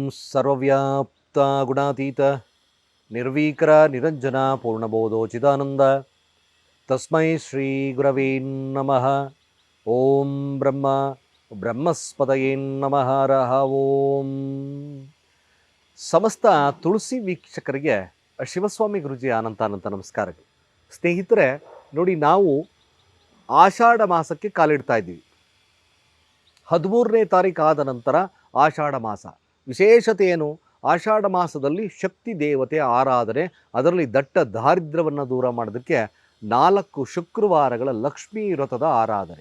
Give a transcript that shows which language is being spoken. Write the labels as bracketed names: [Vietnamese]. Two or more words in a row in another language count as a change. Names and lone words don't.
[Sanskrit] ಸರ್ವವ್ಯಾಪ್ತ ಗುಣಾತೀತ ನಿರ್ವೀಕರ ನಿರಂಜನ ಪೂರ್ಣಬೋಧೋಚಿತಾನಂದ ತಸ್ಮೈ ಶ್ರೀ ಗುರವೇ ನಮಃ. ಓಂ ಬ್ರಹ್ಮಸ್ಪತಯೇ ನಮಃ. ರಹ ಓಂ. [Kannada] ಸಮಸ್ತ ತುಳಸಿ ವೀಕ್ಷಕರಿಗೆ ಶಿವಸ್ವಾಮಿ ಗುರುಜಿ ಅನಂತ ನಮಸ್ಕಾರಗಳು. ಸ್ನೇಹಿತರೆ ನೋಡಿ, ನಾವು ಆಷಾಢ ಮಾಸಕ್ಕೆ ಕಾಲಿಡ್ತಾ ಇದ್ದೀವಿ. 13ನೇ ತಾರೀಕು ಆದ ನಂತರ ಆಷಾಢ ಮಾಸ. ವಿಶೇಷತೆ ಏನು? ಆಷಾಢ ಮಾಸದಲ್ಲಿ ಶಕ್ತಿ ದೇವತೆಯ ಆರಾಧನೆ, ಅದರಲ್ಲಿ ದಟ್ಟ ದಾರಿದ್ರ್ಯವನ್ನು ದೂರ ಮಾಡೋದಕ್ಕೆ 4 ಶುಕ್ರವಾರಗಳ ಲಕ್ಷ್ಮೀ ವ್ರತದ ಆರಾಧನೆ.